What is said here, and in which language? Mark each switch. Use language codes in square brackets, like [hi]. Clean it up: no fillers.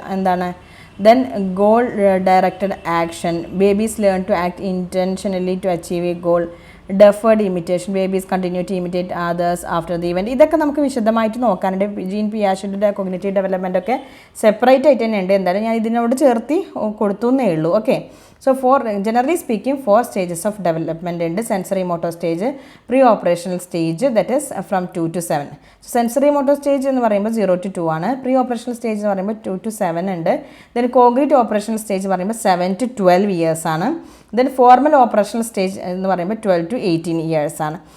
[ml] എന്താണ്, [en] then goal directed action, babies learn to act intentionally to achieve a goal. Deferred imitation, babies continue to imitate others after the event. [ml] ഇതൊക്കെ നമുക്ക് വിശദമായിട്ട് നോക്കാനുണ്ട്. Gene പിയാഷെയുടെ cognitive development ഒക്കെ separate ആയിട്ട് തന്നെ ഉണ്ട്. എന്തായാലും ഞാൻ ഇതിനോട് ചേർത്തി കൊടുത്തു എന്നേ ഉള്ളൂ. Okay, so [en] generally speaking 4 stages of development [ml] ഉണ്ട്. [en] Sensory motor stage, pre operational stage, that is from 2 to 7. [ml] Sensory motor stage എന്ന് പറയുമ്പോൾ 0 to 2 ആണ്. പ്രീ ഓപ്പറേഷണൽ സ്റ്റേജ് എന്ന് പറയുമ്പോൾ 2 to 7 ഉണ്ട്. ദെൻ കോഗ്നിറ്റീവ് ഓപ്പറേഷണൽ സ്റ്റേജ് എന്ന് പറയുമ്പോൾ 7 to 12 years ആണ്. ദെൻ ഫോർമൽ ഓപ്പറേഷണൽ സ്റ്റേജ് എന്ന് പറയുമ്പോൾ 12 to 18 years ആണ്.